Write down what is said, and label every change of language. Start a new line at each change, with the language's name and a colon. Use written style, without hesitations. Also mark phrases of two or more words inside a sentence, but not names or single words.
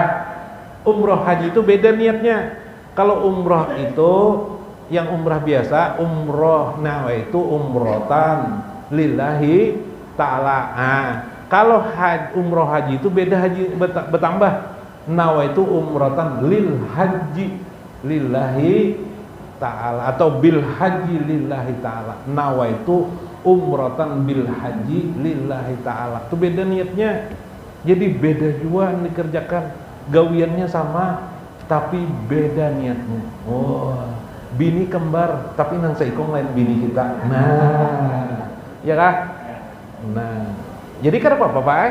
Indonesian: Umroh haji itu beda niatnya. Kalau umroh itu yang umrah biasa, umroh
Arabic: نويت عمرة لله تعالى.
Indonesian: Kalau umroh haji itu beda, haji bertambah.
Arabic: نويت عمرة للحج لله تعالى atau بالحج لله تعالى. نويت عمرة بالحج لله تعالى.
Indonesian: Itu beda niatnya.
Banjar: Jadi beda juga dikerjakan. Gawiannya sama tapi beda niatnya. Oh, bini kembar tapi nang seikong lain bini kita. Nah, ya kah? Nah, jadi kenapa Bapak?